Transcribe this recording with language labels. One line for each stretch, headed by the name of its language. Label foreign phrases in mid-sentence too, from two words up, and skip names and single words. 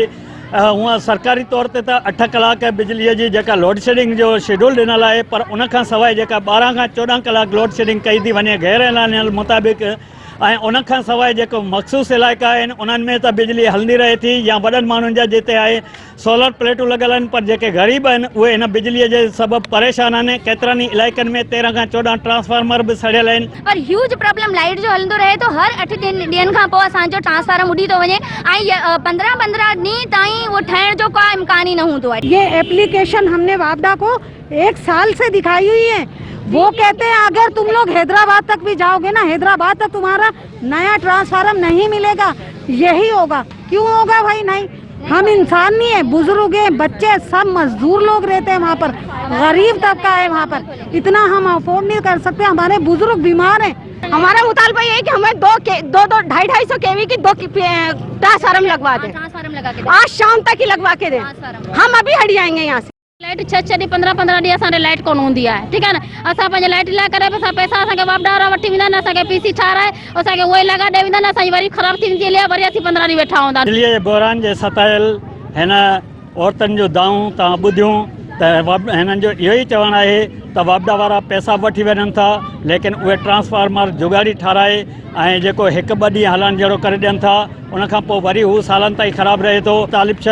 Sindhi: हूअं सरकारी तौर ते त 8 कलाक बिजलीअ जी जेका
English: load shedding
Sindhi: जो शेड्यूल ॾिनल आहे, पर उन खां सवाइ जेका 12 खां 14 कलाक
English: load shedding
Sindhi: कई थी वञे गैर ऐलानियल मुताबिक़, ऐं उन खां सवाइ जेको मख़सूस इलाइक़ा आहिनि उन्हनि में त बिजली हलंदी रहे थी, या वॾनि माण्हुनि जा जिते आहे सोलर प्लेटूं लॻल आहिनि, पर जेके ग़रीब आहिनि उहे इन बिजलीअ जे सबबु परेशान आहिनि। केतिरनि ई इलाइक़नि में 13 खां 14 ट्रांसफार्मर बि सड़ियल आहिनि। पर
English: huge problem
Sindhi: लाइट जो हलंदो रहे तो हर 8 ॾींहंनि खां पोइ असांजो ट्रांसफार्मर उड़ी तो वञे, ऐं 15 ॾींहं ताईं वो ठहण जो कोई इम्कान ही न
Urdu: ہوتا ہے. یہ ایپلیکیشن ہم نے واپڈا کو 1 سال سے دکھائی ہوئی ہے. وہ کہتے ہیں اگر تم لوگ حیدرآباد تک بھی جاؤ گے نا، حیدرآباد تک تمہارا نیا ٹرانسفارمر نہیں ملے گا. یہی ہوگا، کیوں ہوگا بھائی? نہیں، ہم انسان نہیں ہے، بزرگ ہیں، بچے سب مزدور لوگ رہتے ہیں وہاں پر، غریب طبقہ ہے وہاں پر، اتنا ہم افورڈ نہیں کر سکتے. ہمارے بزرگ بیمار ہیں۔ ہمارا مطالبہ یہ ہے کہ ہمیں 250 کے وی کی 2 ٹرانسفارمر لگوا دیں، آج شام تک ہی لگوا کے دیں، ہم ابھی ہٹ جائیں گے یہاں سے.
Sindhi: लाइट 6 ॾींहं 15 ॾींहं असांखे लाइट कोन हूंदी आहे, ठीकु आहे न। असां पंहिंजे लाइट लाइ करे असां पैसा असांखे वापडा वारा वठी वेंदा आहिनि, असांखे पीसी ठाराए असांखे उहे लॻा ॾेई वेंदा आहिनि, असांजी वरी ख़राबु थी वेंदी आहे, वरी असीं 15 ॾींहं वेठा हूंदा। बिजलीअ जे बहिरान जे सतायल हिन औरतुनि जो दाऊं तव्हां ॿुधियूं त हिननि जो इहो ई चवणु आहे त वापडा वारा पैसा वठी वञनि था, लेकिन उहे ट्रांसफार्मर जुगाड़ी ठाराए ऐं जेको 1-2 ॾींहं हलण जहिड़ो करे ॾियनि था, उनखां पोइ वरी हू सालनि ताईं ख़राबु रहे थो।